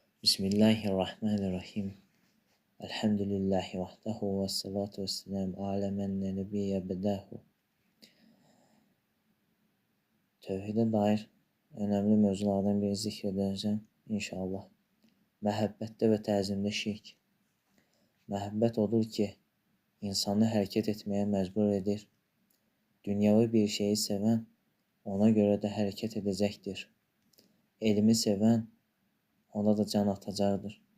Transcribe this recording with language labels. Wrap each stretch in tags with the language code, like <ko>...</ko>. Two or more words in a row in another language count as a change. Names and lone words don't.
<ar>بسم الله الرحمن الرحيم. الحمد لله وحده والصلاة والسلام على من نبي بعده.</ar> <tr>Tövhide dair önemli mövzulardan biri zikr edəcəm inşallah.</tr> <az>Məhəbbətdə və təzimdə şirk. Məhəbbət odur ki, insanı hərəkət etməyə məcbur edir. Dünyavi bir şeyi sevən ona görə də hərəkət edəcəkdir. Elmi sevən ona da can atacaqdır.</az>